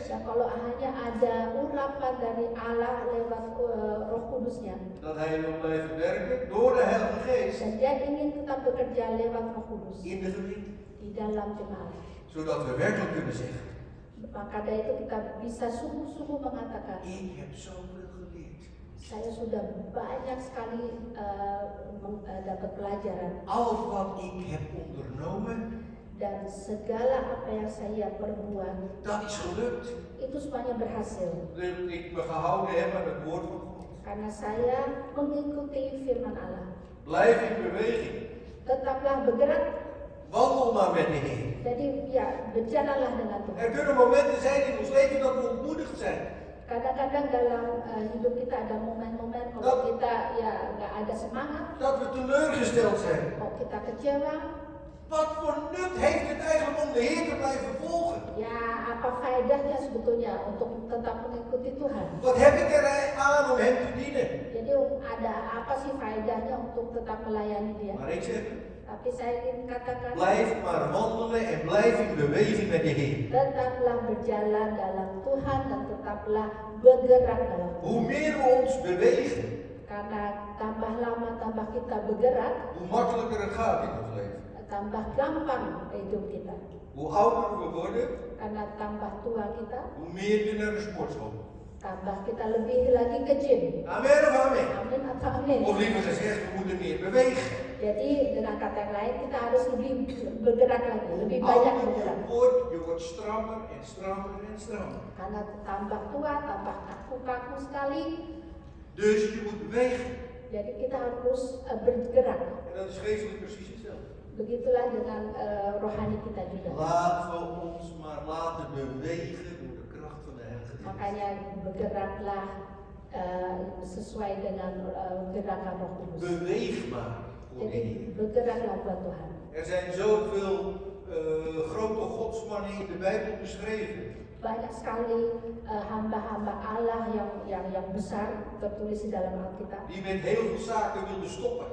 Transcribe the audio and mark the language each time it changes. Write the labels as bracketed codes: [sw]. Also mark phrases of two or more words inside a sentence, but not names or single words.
[id] Dan kalau hanya ada urapan dari Allah lewat Roh Kudusnya, [nl] Dat Hij wil blijven werken door de Heilige Geest [id] dan Dia ingin tetap bekerja lewat Roh Kudus [nl] in de gemeente. [id] di dalam jemaat. [nl] Zodat we werkelijk kunnen zeggen, [id] Maka dari itu kita bisa sungguh-sungguh mengatakan, [nl] ik heb zoveel geleerd. [id] saya sudah banyak sekali dapat pelajaran [nl] Al wat ik heb ondernomen, [id] dan segala apa yang saya perbuat [nl] dat is gelukt. [id] itu semuanya berhasil [nl] Dat ik me gehouden heb aan het woord van God. [id] karena saya mengikuti firman Allah. [nl] Blijf in beweging. [id] Tetaplah bergerak. [nl] Wandel maar met de Heer. [id] Jadi ya berjalanlah dengan Tuhan. [nl] Er kunnen momenten zijn in ons leven dat we ontmoedigd zijn. [id] Kadang-kadang dalam hidup kita ada momen-momen kalau kita ya nggak ada semangat, [nl] Dat we teleurgesteld zijn. [id] kalau kita kecewa, [nl] Wat voor nut heeft het eigenlijk om de Heer te blijven volgen? [id] ya apa faedahnya sebetulnya untuk tetap mengikuti Tuhan? [nl] Wat heb ik er aan om Hem te dienen? [id] Jadi ada apa sih faedahnya untuk tetap melayani Dia? [nl] Maar ik zeg, [id] Tapi saya ingin katakan, [nl] blijf maar wandelen en blijf in beweging met de Heer. [id] tetaplah berjalan dalam Tuhan dan tetaplah bergerak dalam Tuhan. [nl] Hoe meer we ons bewegen, [id] Karena tambah lama tambah kita bergerak, [nl] hoe makkelijker het gaat in ons leven. [id] tambah gampang hidup kita. [nl] Hoe ouder we worden, [id] Karena tambah tua kita, [nl] hoe meer we naar de sportschool. [id] tambah kita lebih lagi ke gym. [nl] Amen of amen? [id] Amin atau amin? [nl] Of liever gezegd, we moeten meer bewegen. [id] Jadi dengan kata yang lain kita harus lebih bergerak lagi, lebih banyak [nl] Ouder [id] bergerak. [nl] je wordt strammer en strammer en strammer. [id] Karena tambah tua, tambah kaku-kaku sekali. [nl] Dus je moet bewegen. [id] Jadi kita harus bergerak. [nl] En dat is geestelijk precies hetzelfde. [id] Begitulah dengan rohani kita juga. [nl] Laten we ons maar laten bewegen door de kracht van de Heilige Geest. [id] Makanya bergeraklah sesuai dengan gerakan Roh Kudus. [nl] Beweeg maar voor de [id] Jadi [nl] Heer. [id] bergeraklah buat Tuhan. [nl] Er zijn zoveel grote godsmannen in de Bijbel beschreven. [id] Banyak sekali hamba-hamba Allah yang besar tertulis di dalam Alkitab [nl] Die met heel veel zaken wilden stoppen.